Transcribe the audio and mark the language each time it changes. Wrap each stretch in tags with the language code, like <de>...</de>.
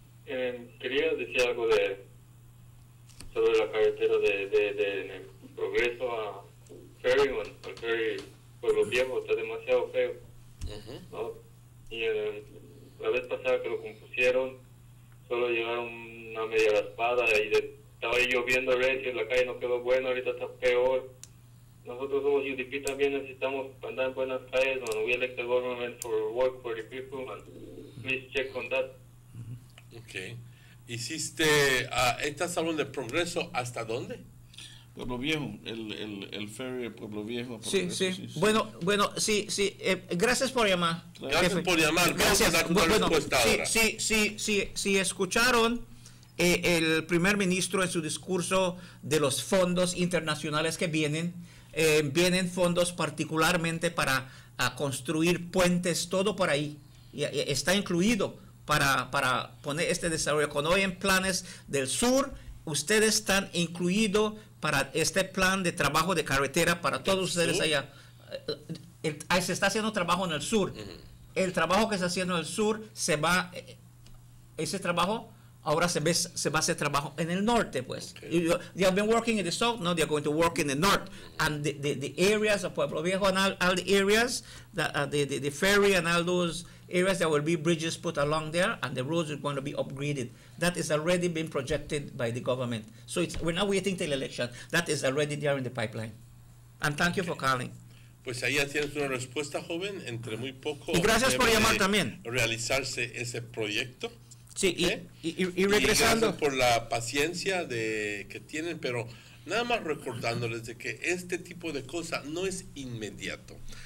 <es>Quería decir algo sobre la carretera de Progreso a Ferryman, al Ferry Pueblo Viejo, está demasiado feo. ¿No? Y la vez pasada que lo compusieron, solo llegaron una media raspada y estaba ahí lloviendo recio, la calle no quedó buena, ahorita está peor. Nosotros somos UDP, también necesitamos andar en buenas calles, man.</es> <en>We elect the government for work for the people, man. Please check on that.</en> <es>Okay. ¿Estás hablando de Progreso hasta dónde? Pueblo Viejo, el ferry de Pueblo Viejo. Sí, sí. Bueno, sí. Gracias por llamar. Gracias por llamar. Gracias. Vamos a dar una respuesta ahora. Sí, escucharon el primer ministro en su discurso de los fondos internacionales que vienen. Vienen fondos particularmente para construir puentes, todo por ahí. Y está incluido para poner este desarrollo. Cuando hay en planes del sur, ustedes están incluidos para este plan de trabajo de carretera para todos ustedes allá. Se está haciendo trabajo en el sur. El trabajo que se está haciendo en el sur ese trabajo ahora se va a hacer trabajo en el norte, pues.</es> <en>They have been working in the south, now they're going to work in the north. And the areas of Pueblo Viejo and all the areas, the ferry and all those areas, there will be bridges put along there, and the roads are going to be upgraded. That is already been projected by the government. So we're not waiting till election. That is already there in the pipeline. And thank you for calling.</en> <es>Pues ahí ya tienes una respuesta, joven. Entre muy poco. Y gracias por llamar también. Realizarse ese proyecto. Sí, y regresando. Y gracias por la paciencia que tienen, pero nada más recordándoles de que este tipo de cosas no es inmediato.</es>